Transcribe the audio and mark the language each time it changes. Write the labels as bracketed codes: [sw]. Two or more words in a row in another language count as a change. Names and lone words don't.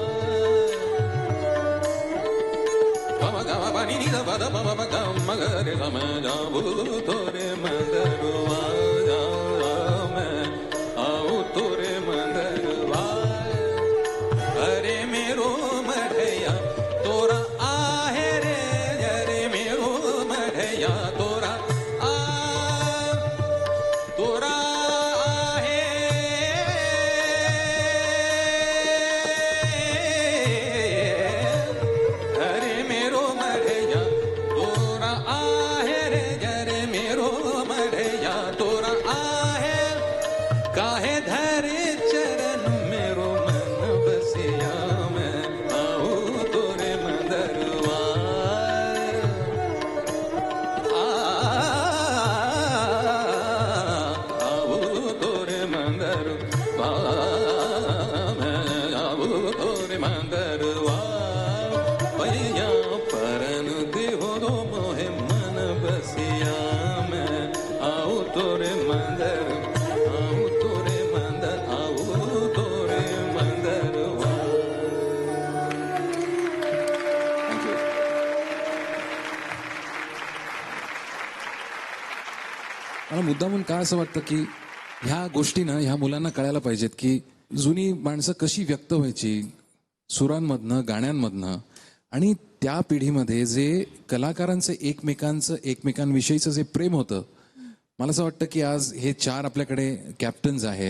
[hi] ni ni da ba da ba ba ba ga ma ga re ga ma ja bu तोरे मंदरवा जा मा आऊँ तोरे मंदरवा अरे मेरो मढ़ैया तोरा आहे रे अरे मेरो मढ़ैया तोरा आ तोरा आहे अरे मेरो मढ़ैया तोरा आहे रे अरे मेरो मढ़ैया तोरा आहे काहे धरे चरण मेरो मन बसिया मैं आऊँ तोरे मंदरवा आऊँ तोरे मंदरवा मैं आऊँ तोरे मंदरवा पैया परन देहो दो मोहे मन बसिया मैं आऊँ तोरे मंदर आऊँ तोरे मंदर आऊँ तोरे मंदरवा थँक्यू [mr] मला मुद्दामून काय असं वाटतं की ह्या गोष्टी ना ह्या मुलांना कळायला पाहिजेत की जुनी माणसं कशी व्यक्त व्हायची सुरांमधनं गाण्यांमधनं आणि त्या पिढीमध्ये जे कलाकारांचं एकमेकांविषयीचं जे प्रेम होतं मला असं वाटतं की आज हे 4 आपल्याकडे कॅप्टन्स आहेत.